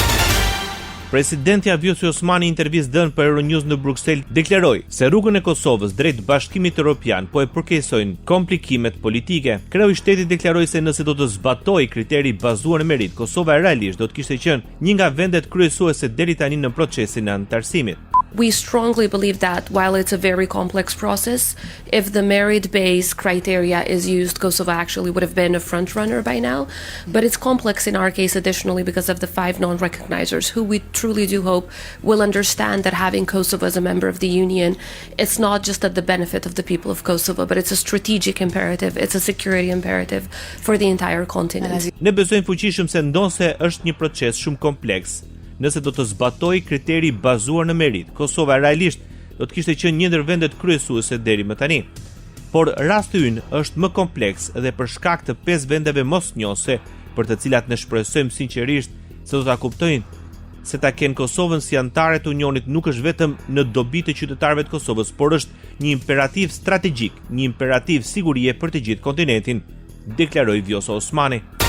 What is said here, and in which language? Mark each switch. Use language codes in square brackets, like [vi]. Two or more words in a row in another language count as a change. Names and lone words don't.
[sq] Presidenti Vjosa Osmani në intervistë dhënë për Euronews në Bruksel deklaroi se rrugën e Kosovës drejt Bashkimit Evropian po e përkeqësojnë komplikimet politike. Kreu i shtetit deklaroi se nëse do të zbatojë kriteri bazuar në merit, Kosova realisht do të kishte qenë një nga vendet kryesuese deri tani në procesin e anëtarësimit. [en] We strongly believe that while it's a very complex process, if the merit-based criteria is used, Kosovo actually would have been a front-runner by now. But it's complex in our case additionally because of the 5 non-recognizers, who we truly do hope will understand that having Kosovo as a member of the Union, it's not just at the benefit of the people of Kosovo, but it's a strategic imperative, it's a security imperative for the entire continent. [sq] Ne besojmë fuqishëm se ndonse është një proces shumë kompleks. Nëse do të zbatoj kriteri bazuar në merit, Kosova realisht do të kishte qenë një ndër vendet kryesuese deri më tani. Por rasti ynë është më kompleks dhe për shkak të 5 vendeve mosnjose, për të cilat ne shpresojmë sinqerisht se do ta kuptojnë se ta kenë Kosovën si anëtare të Unionit nuk është vetëm në dobi të qytetarëve të Kosovës, por është një imperativ strategjik, një imperativ sigurie për të gjithë kontinentin, deklaroi Vjosa Osmani.